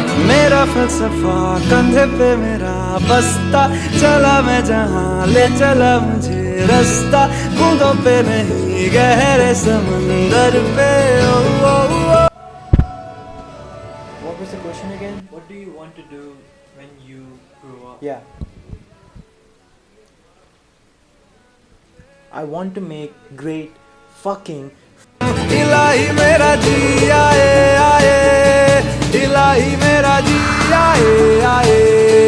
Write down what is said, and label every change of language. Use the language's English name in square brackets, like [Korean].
[Hindi] मेरा फलसफा कंधे पे मेरा बस्ता, चला मैं जहाँ ले चला मुझे रास्ता, बूंदों पे नहीं गहरे समंदर पे। ओ, ओ, ओ। [English] What was the question again? What do you want to do when you grow up? Yeah. I want to make great fucking [Hindi] इलाही मेरा जी आए आए, इलाही मेरा जी आए आए।